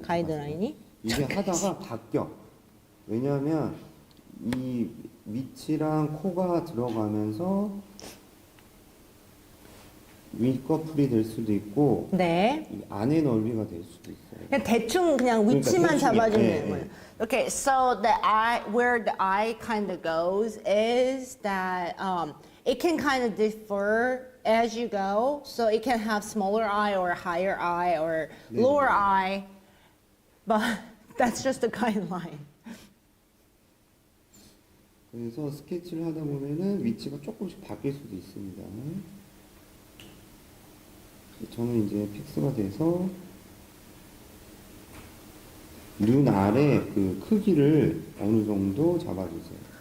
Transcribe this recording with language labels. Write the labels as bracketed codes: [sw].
[ko] 가이드라인이? 이게 하다가 바뀌어. 왜냐하면 이 위치랑 코가 들어가면서 윗꺼풀이 될 수도 있고 네. 이 안의 넓이가 될 수도 있어요. 그냥 대충 그냥 그러니까 위치만 대충, 잡아주면 예, 되는 예. 거예요. [en] Okay, so the eye, where the eye kind of goes is that it can kind of differ as you go. So it can have smaller eye or higher eye or [ko] 네. [en] lower eye, but that's just a guideline. [ko] 그래서 스케치를 하다 보면은 위치가 조금씩 바뀔 수도 있습니다. 저는 이제 픽스가 돼서 눈 아래 그 크기를 어느 정도 잡아주세요.